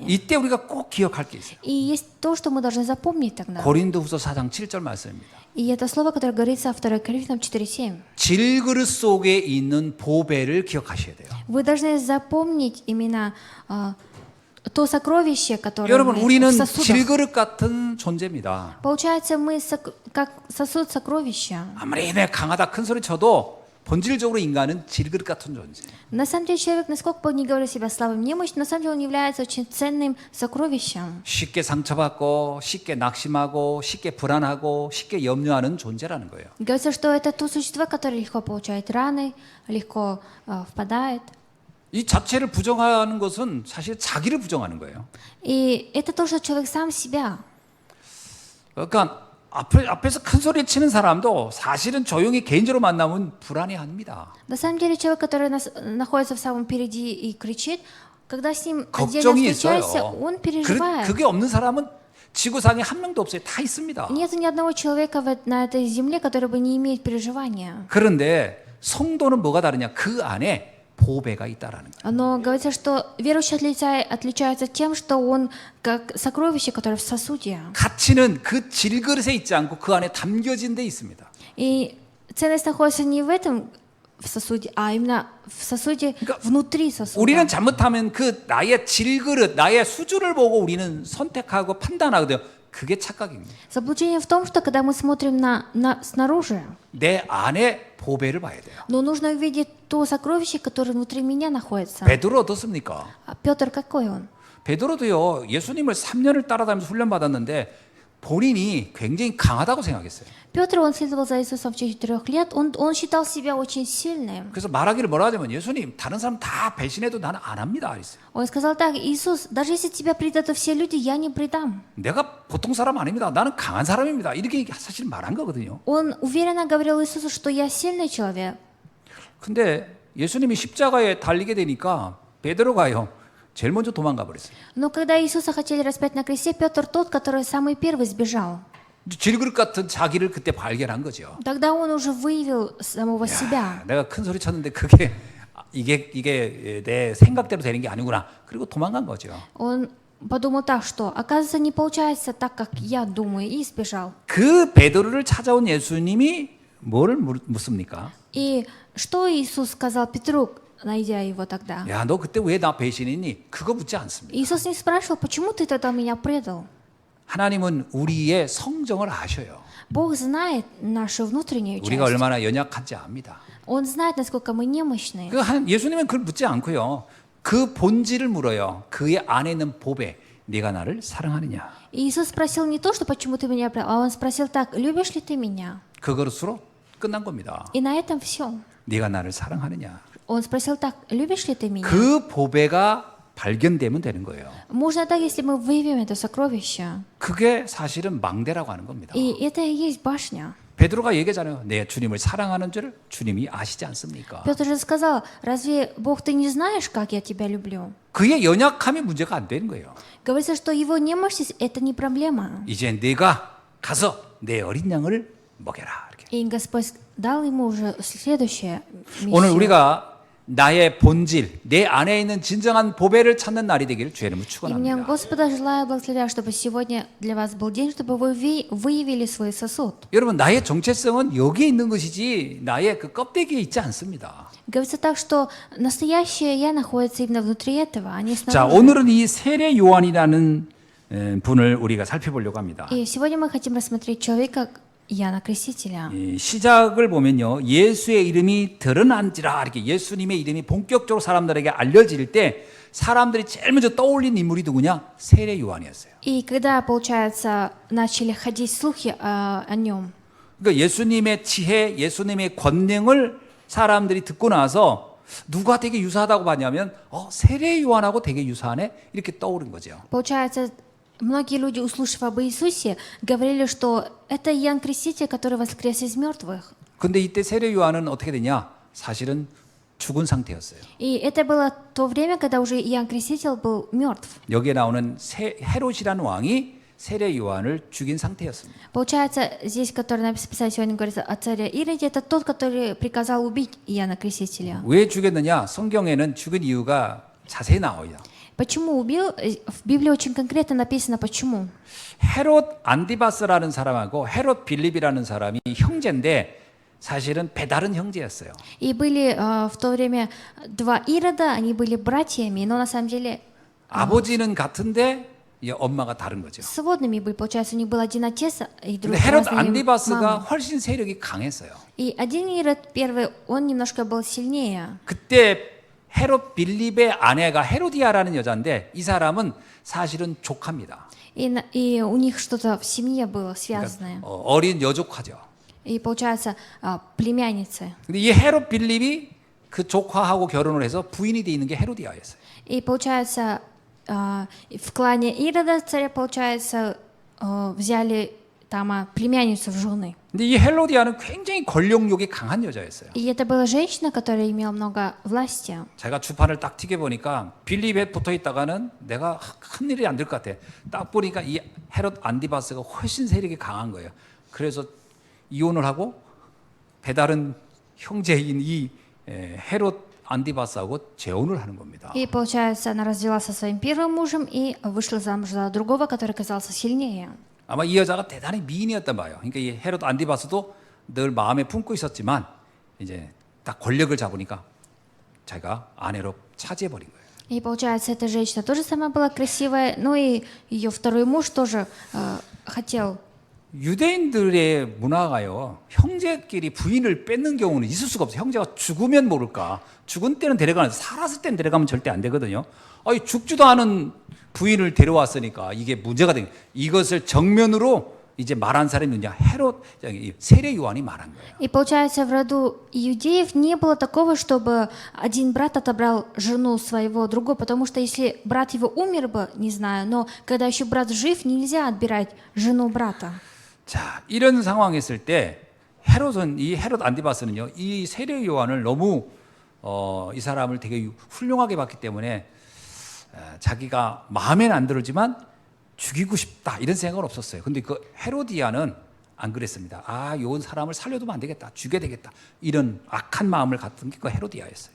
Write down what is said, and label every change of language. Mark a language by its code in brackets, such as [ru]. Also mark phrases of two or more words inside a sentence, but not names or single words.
[ko] 이때 우리가 꼭 기억할 게 있어요. [ru] И есть то, что мы должны запомнить тогда. [ko] 고린도후서 4장 7절 말씀입니다. [ru] И это слово, которое говорится во 2 Коринфянам 4:7. [ko] 질그릇 속에 있는 보배를 기억하셔야 돼요. [ru] Вы должны запомнить именно то сокровище, которое [ko] 여러분, [ru] мы [ko] 우리는 [ru] в сосудах. [ko] 질그릇 같은 존재입니다. [ru] Получается, мы как сосуд сокровища. [ko] 아무리 내 강하다 큰 소리 쳐도 본질적으로 인간은 질그릇 같은 존재. [ru] На самом деле человек, насколько бы он ни говорил себя слабым, немощным, на самом деле он является очень ценным сокровищем. [ko] 쉽게 상처받고 쉽게 낙심하고 쉽게 불안하고 쉽게 염려하는 존재라는 거예요. [ru] Говорится, что это то существо, которое легко получает раны, легко впадает. [ko] 이 자체를 부정하는 것은 사실 자기를 부정하는 거예요. [ru] И это то, что человек сам себя. [ko] 그러니까 앞에서 큰 소리 치는 사람도 사실은 조용히 개인적으로 만나면 불안해합니다. [ru] На самом деле человек, который находится в самом впереди и кричит, когда с ним отдельно [ko] 걱정이 [ru] встречаешься, [ko] 있어요. [ru] он переживает. [ko] 그게 없는 사람은 지구상에 한 명도 없어요. 다 있습니다. [ru] Нет ни одного человека на этой земле, который бы не имеет переживания. [ko] 그런데 성도는 뭐가 다르냐? 그 안에 보배가 있다라는 거예요. [ru] Но говорится, что верующий отличается тем, что он как сокровище, которое в сосуде. [ko] 가치는 그 질그릇에 있지 않고 그 안에 담겨진 데 있습니다. [ru] И ценность находится не в этом в сосуде, а именно в сосуде внутри сосуда. [ko] 우리는 잘못하면 그 나의 질그릇, 나의 수준을 보고 우리는 선택하고 판단하거든요. 그게 착각입니다. [ru] Заблуждение в том, что когда мы смотрим на снаружи, [ko] 내 안에 보배를 봐야 돼요. [ru] но нужно увидеть то сокровище, которое внутри меня находится. [ko] 베드로 어떻습니까? [ru] А Петр какой он? [ko] 베드로도요. 예수님을 3년을 따라다니면서 훈련받았는데 본인이 굉장히 강하다고 생각했어요. [ru] Петр, он следовал за Иисусом в течение 4 лет, он считал себя очень сильным. [ko] 그래서 말하기를 뭐라 하냐면 예수님 다른 사람 다 배신해도 나는 안 합니다. 그랬어요. [ru] Он сказал так: Иисус, даже если тебя предадут все люди, я не предам. [ko] 내가 보통 사람 아닙니다. 나는 강한 사람입니다. 이렇게 사실 말한 거거든요. [ru] Он уверенно говорил Иисусу, что я сильный человек. [ko] 근데 예수님이 십자가에 달리게 되니까 베드로가요. 제일 먼저 도망가 버렸어요. [ru] Но когда Иисуса хотели распять на кресте, Петр тот, который самый первый сбежал. [ko] 질그릇 같은 자기를 그때 발견한 거죠. [ru] Тогда он уже выявил самого себя. [ko] 내가 큰 소리 쳤는데 그게 이게 내 생각대로 되는 게 아니구나. 그리고 도망간 거죠. [ru] Он подумал так, что оказывается не получается так, как я думаю, и сбежал. [ko] 그 베드로를 찾아온 예수님이 뭐를 묻습니까? [ru] И что Иисус сказал Петру, найдя его тогда? [ko] 야, 너 그때 왜 나 배신했니? 그거 묻지 않습니다. [ru] Иисус не спрашивал, почему ты тогда меня предал? [ko] 하나님은 우리의 성정을 아셔요. [ru] Бог знает нашу внутреннюю [ko] 우리가 [ru] часть. [ko] 얼마나 연약한지 압니다. [ru] Он знает, насколько мы немощны. [ko] 예수님은 그걸 묻지 않고요. 그 본질을 물어요. 그의 안에 있는 보배, 네가 나를 사랑하느냐? [ru] И Иисус спросил не то, что почему ты меня предал, а он спросил так: любишь ли ты меня? [ko] 그것으로 끝난 겁니다. [ru] И на этом все. [ko] 네가 나를 사랑하느냐? [ru] Он спросил так: любишь ли ты меня? [ko] 그 보배가 발견되면 되는 거예요. [ru] Можно так, если мы выявим это сокровище. [ko] 그게 사실은 망대라고 하는 겁니다. [ru] И это и есть башня. [ko] 베드로가 얘기하잖아요. 내 주님을 사랑하는 줄 주님이 아시지 않습니까? [ru] Петр же сказал: разве Бог, ты не знаешь, как я тебя люблю? [ko] 그의 연약함이 문제가 안 되는 거예요. [ru] Говорится, что его немощность – это не проблема. [ko] 이제 네가 가서 내 어린 양을 먹여라. 이렇게. [ru] И Господь дал ему уже следующее [ko] 오늘 [ru] миссию. [ko] 우리가 나의 본질, 내 안에 있는 진정한 보배를 찾는 날이 되기를 주의 이름으로 [ru] И мне [ko] 축원합니다. [ru] Господа желаю благословляю, чтобы сегодня для вас был день, чтобы вы выявили свой сосуд. [ko] 여러분 나의 정체성은 여기에 있는 것이지 나의 그 껍데기에 있지 않습니다. [ru] Говорится так, что настоящее я находится именно внутри этого, а не [ko] 자, [ru] снаружи. [ko] 오늘은 이 세례 요한이라는 분을 우리가 살펴보려고 합니다. [ru] И сегодня мы хотим рассмотреть человека Иоанна Крестителя. [ko] 이 시작을 보면요, 예수의 이름이 드러난지라 이렇게 예수님의 이름이 본격적으로 사람들에게 알려질 때 사람들이 제일 먼저 떠올린 인물이 누구냐? 세례 요한이었어요. [ru] И когда, получается, начали ходить слухи о нем, [ko] 그러니까 예수님의 지혜, 예수님의 권능을 사람들이 듣고 나서 누가 되게 유사하다고 봤냐면 세례 요한하고 되게 유사하네 이렇게 떠오른 거죠. [ru] получается, многие люди, услышав об Иисусе, говорили, что это Иоанн Креститель, который воскрес из мертвых. [ko] 근데 이때 세례 요한은 어떻게 되냐? 사실은 죽은 상태였어요. [ru] И это было то время, когда уже Иоанн Креститель был мертв. [ko] 여기에 나오는 헤롯이라는 왕이 세례 요한을 죽인 상태였습니다. [ru] Получается, здесь, который написано сегодня, говорится о царе Ироде, это тот, который приказал убить Иоанна Крестителя. [ko] 왜 죽였느냐? 성경에는 죽은 이유가 자세히 나와요. [ru] Почему убил? В Библии очень конкретно написано, почему. [ko] 헤롯 안디바스라는 사람하고 헤롯 빌립이라는 사람이 형제인데 사실은 배다른 형제였어요. [ru] И были в то время два Ирода, они были братьями, но на самом деле [ko] 아버지는 같은데 이 엄마가 다른 거죠. [ru] сводными были. Получается, у них был один отец и [ko] 근데 헤롯 [ru] разные [ko] 안디바스가 [ru] мамы. [ko] 훨씬 세력이 강했어요. [ru] И один Ирод первый, он немножко был сильнее. [ko] 그때 헤롯 빌립의 아내가 헤로디아라는 여자인데 이 사람은 사실은 조카입니다. [ru] И у них что-то в семье было связанное. [ko] 어린 여조카죠. [ru] И получается, племянницы. [ko] 근데 이 헤롯 빌립이 그 조카하고 결혼을 해서 부인이 돼 있는 게 헤로디아였어요. [ru] И получается, в клане Ирода царя, получается, взяли там племянницу в жены. [ko] 근데 이 헤로디아는 굉장히 권력욕이 강한 여자였어요. [ru] И это была женщина, которая имела много власти. [ko] 제가 주판을 딱 튀겨 보니까 빌립에 붙어 있다가는 내가 큰 일이 안 될 것 같아. 딱 보니까 이 헤롯 안디바스가 훨씬 세력이 강한 거예요. 그래서 이혼을 하고 배다른 형제인 이 헤롯 안디바스하고 재혼을 하는 겁니다. [ru] И получается, она развелась со своим первым мужем и вышла замуж за другого, который казался сильнее. [ko] 아마 이 여자가 대단히 미인이었단 말이에요. 그러니까 이 헤롯 안디바스도 늘 마음에 품고 있었지만 이제 딱 권력을 잡으니까 자기가 아내로 차지해 버린 거예요. [ru] И получается, эта женщина тоже сама была красивая, но и ее второй муж тоже хотел. [ko] 유대인들의 문화가요, 형제끼리 부인을 뺏는 경우는 있을 수가 없어요. 형제가 죽으면 모를까. 죽은 때는 데려가는데 살았을 때는 데려가면 절대 안 되거든요. 아니, 죽지도 않은 부인을 데려왔으니까 이게 문제가 된 거예요. 이것을 정면으로 이제 말한 사람이 누구냐? 헤롯, 세례 요한이 말한 거예요. [ru] И получается, в роду иудеев не было такого, чтобы один брат отобрал жену своего другого, потому что если брат его умер бы, не знаю, но когда еще брат жив, нельзя отбирать жену брата. [ko] 자, 이런 상황에 있을 때 헤롯은 이 헤롯 안디바스는요, 이 세례 요한을 너무 이 사람을 되게 훌륭하게 봤기 때문에 자기가 마음에는 안 들지만 죽이고 싶다 이런 생각은 없었어요. 근데 그 헤로디아는 안 그랬습니다. 아, 요 사람을 살려두면 안 되겠다, 죽여야 되겠다 이런 악한 마음을 갖던 게 그 헤로디아였어요.